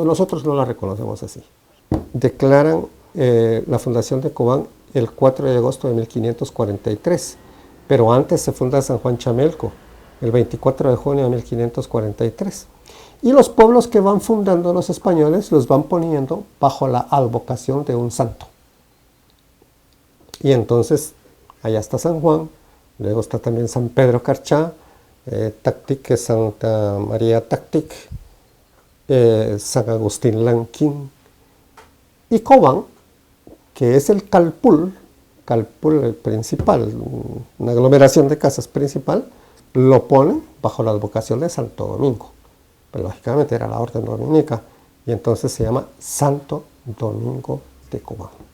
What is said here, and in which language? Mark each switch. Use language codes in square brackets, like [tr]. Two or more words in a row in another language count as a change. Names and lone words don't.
[es] Nosotros no la reconocemos así. Declaran la fundación de Cobán el 4 de agosto de 1543, pero antes se funda San Juan Chamelco, el 24 de junio de 1543. Y los pueblos que van fundando los españoles los van poniendo bajo la advocación de un santo. Y entonces, allá está San Juan, luego está también San Pedro Carchá, Tactic, Santa María Tactic, San Agustín Lanquín, y Cobán, que es el Calpul principal, una aglomeración de casas principal, lo ponen bajo la advocación de Santo Domingo. Pero lógicamente era la orden dominica, y entonces se llama Santo Domingo de Cobán.